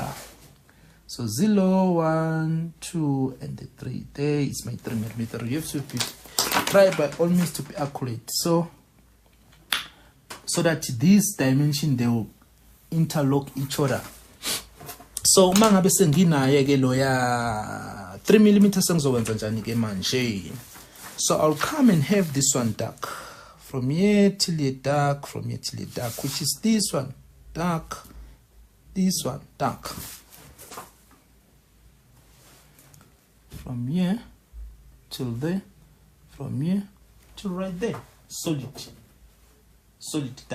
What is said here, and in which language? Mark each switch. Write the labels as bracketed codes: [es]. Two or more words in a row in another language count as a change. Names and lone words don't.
[en] So 0, 1, 2, and the 3. There is my 3 millimeter. You have to try by all means to be accurate. So that these dimensions, they will interlock each other. [zu] So mangabe senginaye ke loya 3 millimeter sengizowenza njani ke manje. [en] So I'll come and have this one dark. From here till here dark, from here till here dark, which is this one dark, this one dark. From here till there, from here to right there, solid dark.